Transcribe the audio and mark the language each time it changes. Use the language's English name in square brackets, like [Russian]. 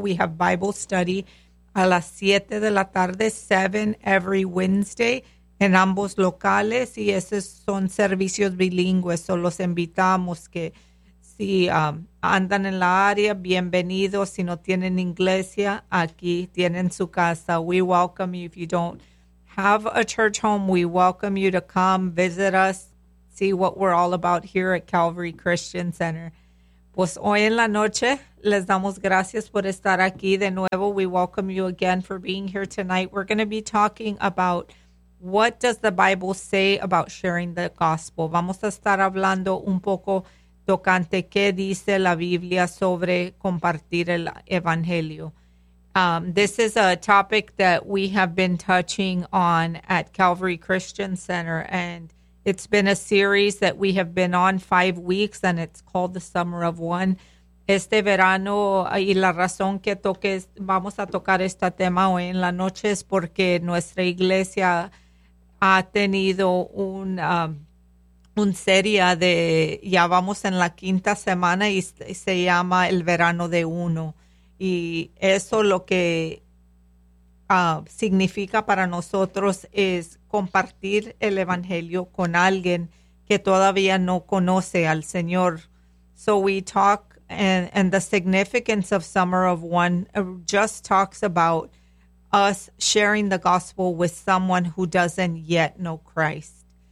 [English] We have Bible study [Spanish] a las 7 de la tarde, [English] 7 every Wednesday, [Spanish] en ambos locales, y esos son servicios bilingües. So los invitamos que si andan en la área, bienvenidos. Si no tienen iglesia, aquí tienen su casa. [English] We welcome you. If you don't have a church home, we welcome you to come visit us, see what we're all about here at Calvary Christian Center. [Spanish] Pues hoy en la noche les damos gracias por estar aquí de nuevo. [English] We welcome you again for being here tonight. We're going to be talking about what does the Bible say about sharing the gospel. [Spanish] Vamos a estar hablando un poco tocante qué dice la Biblia sobre compartir el evangelio. [English] This is a topic that we have been touching on at Calvary Christian Center, and it's been a series that we have been on 5 weeks, and it's called The Summer of One. [Spanish] Este verano, y la razón que vamos a tocar este tema hoy en la noche es porque nuestra iglesia ha tenido un serie de, ya vamos en la quinta semana, y se llama El Verano de Uno. Y eso lo que significa para nosotros es compartir el evangelio con alguien que todavía no conoce al Señor. [English] So we talk, and the significance of Summer of One just talks about us sharing the gospel with someone who doesn't yet know Christ.